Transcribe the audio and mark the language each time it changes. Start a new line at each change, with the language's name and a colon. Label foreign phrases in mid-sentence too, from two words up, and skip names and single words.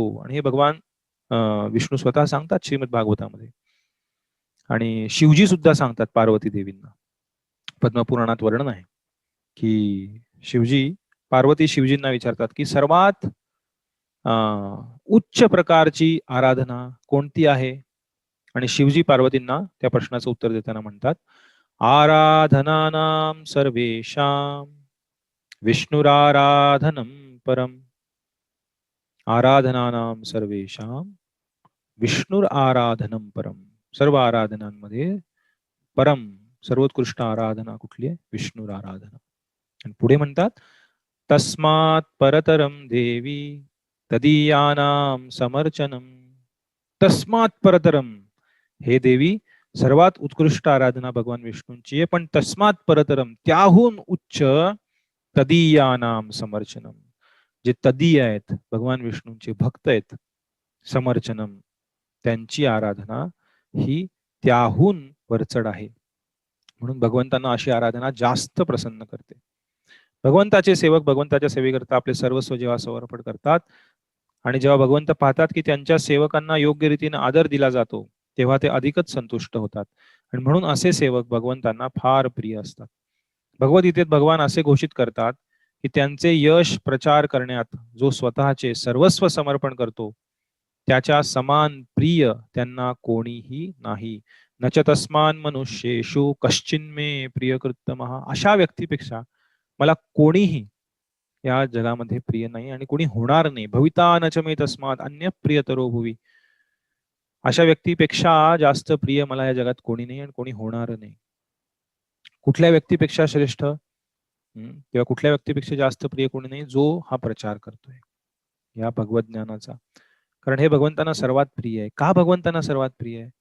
Marathi: आणि हे भगवान विष्णू स्वतः सांगतात श्रीमद भागवतामध्ये, आणि शिवजी सुद्धा सांगतात पार्वती देवींना. पद्मपुराणात वर्णन आहे की पार्वती शिवजींना विचारतात की सर्वात उच्च प्रकारची आराधना कोणती आहे, आणि शिवजी पार्वतींना त्या प्रश्नाचं उत्तर देताना म्हणतात,
Sanskrit: आराधनानां सर्वेषां विष्णुराराधनं परम. आराधनानां सर्वेषां विष्णुर आराधनं परम.
Marathi: सर्व आराधनांमध्ये परम सर्वोत्कृष्ट आराधना कुठली आहे? विष्णुर आराधना. आणि पुढे म्हणतात,
Sanskrit: तस्मात् परतरम देवी तदीयानां समर्चनम. तस्मात् परतरम,
Marathi: हे देवी सर्वात उत्कृष्ट आराधना भगवान विष्णूंची आहे, पण
Sanskrit: तस्मात् परतरम,
Marathi: त्याहून उच्च,
Sanskrit: तदीयानां समर्चनम,
Marathi: जे तदीय आहेत भगवान विष्णूंचे भक्त आहेत, समर्चनम, त्यांची आराधना ही त्याहून वरचढ आहे. म्हणून भगवंतांना अशी आराधना जास्त प्रसन्न करते. भगवंताचे सेवक भगवंताच्या सेवेकरता आपले सर्वस्व जेव्हा समर्पण करतात आणि जेव्हा भगवंत पाहतात की त्यांच्या सेवकांना योग्य रीतीने आदर दिला जातो, तेव्हा ते अधिकच संतुष्ट होतात. आणि म्हणून असे सेवक भगवंतांना फार प्रिय असतात. भगवद्गीतेत भगवान असे घोषित करतात की त्यांचे यश प्रचार करण्यात जो स्वतःचे सर्वस्व समर्पण करतो त्याच्या समान प्रिय त्यांना कोणीही नाही.
Sanskrit: नच तस्मान मनुष्येषु कश्चिन्मे प्रियकृत्तमः.
Marathi: अशा व्यक्तीपेक्षा मला कोणीही या जगामध्ये प्रिय नाही आणि कोणी होणार नाही.
Sanskrit: भविता न च मे तस्मात् अन्य प्रियतरो भुवि.
Marathi: अशा व्यक्तीपेक्षा जास्त प्रिय मला या जगात कोणी नाही आणि कोणी होणार नाही. कुठल्या व्यक्तीपेक्षा श्रेष्ठ किंवा कुठल्या व्यक्तीपेक्षा जास्त प्रिय कोणी नाही? जो हा प्रचार करतोय या भगवत ज्ञानाचा. कारण हे भगवंतांना सर्वात प्रिय आहे. का भगवंतांना सर्वात प्रिय आहे?